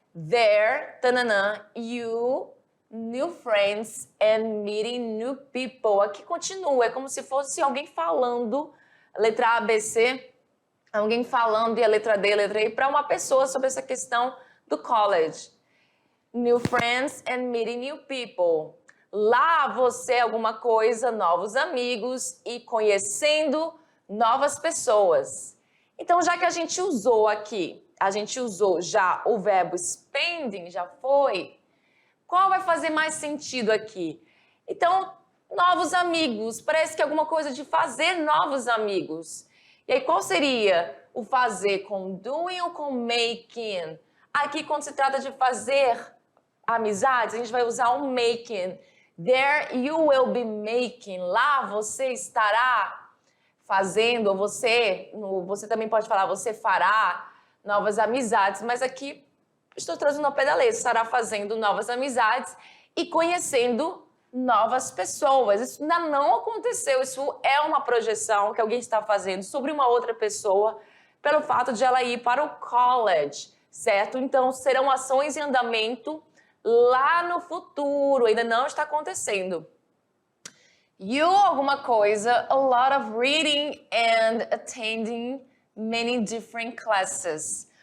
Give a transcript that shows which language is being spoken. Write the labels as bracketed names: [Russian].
[English] There, tananã, you, new friends and meeting new people. [Portuguese] Aqui continua, é como se fosse alguém falando. Letra A, B, C. alguém falando e a letra D, a letra E, para uma pessoa sobre essa questão do college. [English] New friends and meeting new people. [Portuguese] Lá você alguma coisa, novos amigos e conhecendo novas pessoas. Então, já que a gente usou aqui, a gente usou já o verbo spending, já foi, qual vai fazer mais sentido aqui? Então, novos amigos, parece que é alguma coisa de fazer novos amigos. E aí, qual seria o fazer com doing ou com making? Aqui, quando se trata de fazer amizades, a gente vai usar o making. [English] There you will be making. [Portuguese] Lá você estará fazendo, ou você também pode falar, você fará novas amizades, mas aqui estou trazendo ao pé da letra, estará fazendo novas amizades e conhecendo novas pessoas. Isso ainda não aconteceu, isso é uma projeção que alguém está fazendo sobre uma outra pessoa pelo fato de ela ir para o college, certo? Então, serão ações em andamento lá no futuro, ainda não está acontecendo. [English] You, [Portuguese] alguma coisa, [English] a lot of reading and attending many different classes.